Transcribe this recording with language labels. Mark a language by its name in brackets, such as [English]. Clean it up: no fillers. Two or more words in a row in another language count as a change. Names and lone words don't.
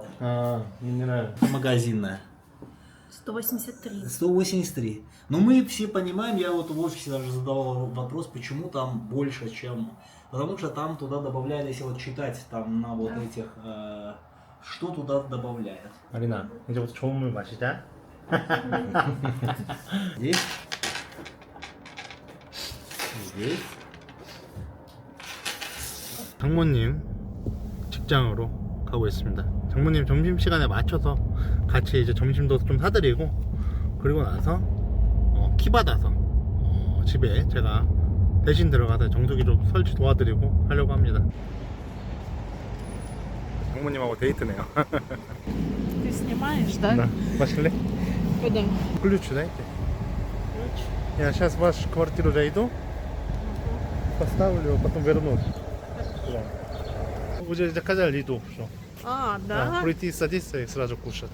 [Russian] минеральная. Магазинная. 183. 183. Но мы все понимаем, я вот в офисе даже задавал вопрос, почему там больше, чем... Потому что там туда добавляли, если вот читать там на вот этих, что туда добавляют. [Korean] 아린아, 이제부터 좋은 물 마시자. [Russian] Здесь Есть? [Korean] 장모님 직장으로 가고 있습니다. 장모님 점심시간에 맞춰서 같이 이제 점심도 좀 사드리고, 그리고 나서 키 받아서 집에 제가 대신 들어가서 정수기 좀 설치 도와드리고 하려고 합니다. 장모님하고 데이트네요. [Russian] Ты снимаешь, да? [Korean] 나 마실래? [Russian] Куда? ключ дайте. Я сейчас в вашу квартиру зайду, поставлю, потом вернусь. Уже заказали еду, все. А, Да, да? прийти садиться и сразу кушать.